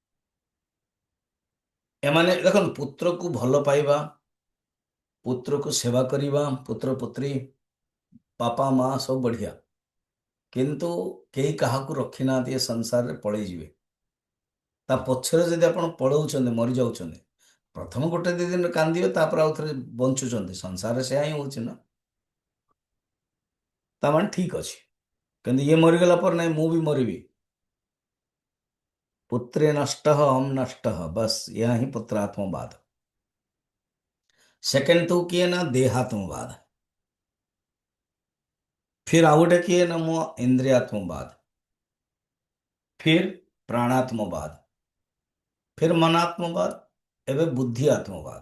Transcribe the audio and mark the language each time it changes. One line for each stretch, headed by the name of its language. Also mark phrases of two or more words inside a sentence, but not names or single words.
Odia: ଏମାନେ ଦେଖନ୍ତୁ, ପୁତ୍ରକୁ ଭଲ ପାଇବା, ପୁତ୍ରକୁ ସେବା କରିବା, ପୁତ୍ର ପୁତ୍ରୀ, ବାପା ମା ସବୁ ବଢିଆ, କିନ୍ତୁ କେହି କାହାକୁ ରଖି ନାହାନ୍ତି ଏ ସଂସାରରେ, ପଳେଇ ଯିବେ। ତା ପଛରେ ଯଦି ଆପଣ ପଳଉଛନ୍ତି, ମରିଯାଉଛନ୍ତି, ପ୍ରଥମ ଗୋଟେ ଦି ଦିନ କାନ୍ଦିବେ, ତାପରେ ଆଉ ଥରେ ବଞ୍ଚୁଛନ୍ତି। ସଂସାରରେ ସେୟା ହିଁ ହଉଛି ନା। ତାମାନେ ଠିକ ଅଛି, କିନ୍ତୁ ଇଏ ମରିଗଲା ପରେ ନାଇଁ ମୁଁ ବି ମରିବି,
Sanskrit: पुत्रे नष्टः अहम नष्टः,
Hindi: बस यह ही पुत्रात्मवाद। सेकंड तो किए ना देहात्मवाद, फिर
Odia: ଆଉ ଗୋଟେ
Hindi: किए ना मो इंद्रियात्मवाद, फिर प्राणात्मवाद, फिर मनात्मवाद, एवं बुद्धि आत्मवाद।